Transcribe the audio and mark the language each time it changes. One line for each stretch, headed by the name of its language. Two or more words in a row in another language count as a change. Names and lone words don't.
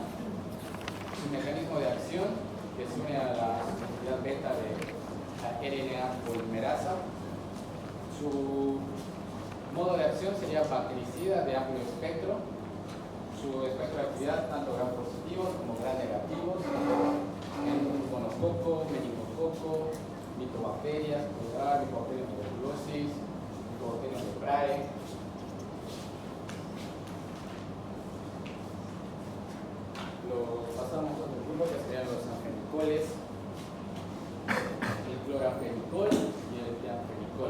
Spanish: Su mecanismo de acción, que se une a la actividad beta de la RNA polimerasa. Su modo de acción sería bactericida de amplio espectro. Su espectro de actividad, tanto gram positivos como gram negativos, en monococo, meningococo, micobacterias, micobacterias de tuberculosis, micobacterias de Prae. Pasamos a otro grupo que serían los anfenicoles, el cloramfenicol y el tiamfenicol.